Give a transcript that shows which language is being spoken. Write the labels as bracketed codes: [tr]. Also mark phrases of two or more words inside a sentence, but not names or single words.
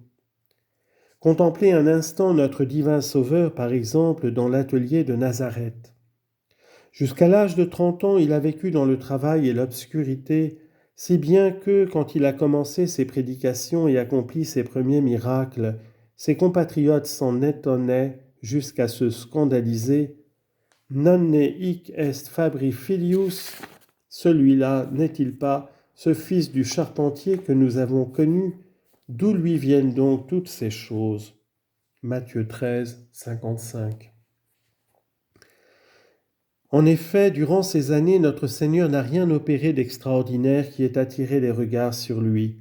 [fr] Contemplez un instant notre divin Sauveur, par exemple, dans l'atelier de Nazareth. Jusqu'à l'âge de 30 ans, il a vécu dans le travail et l'obscurité, si bien que, quand il a commencé ses prédications et accompli ses premiers miracles, ses compatriotes s'en étonnaient jusqu'à se scandaliser. « [la] Nonne hic est fabri filius [fr] » celui-là n'est-il pas ce fils du charpentier que nous avons connu, d'où lui viennent donc toutes ces choses? Matthieu 13, 55. En effet, durant ces années, notre Seigneur n'a rien opéré d'extraordinaire qui ait attiré les regards sur lui.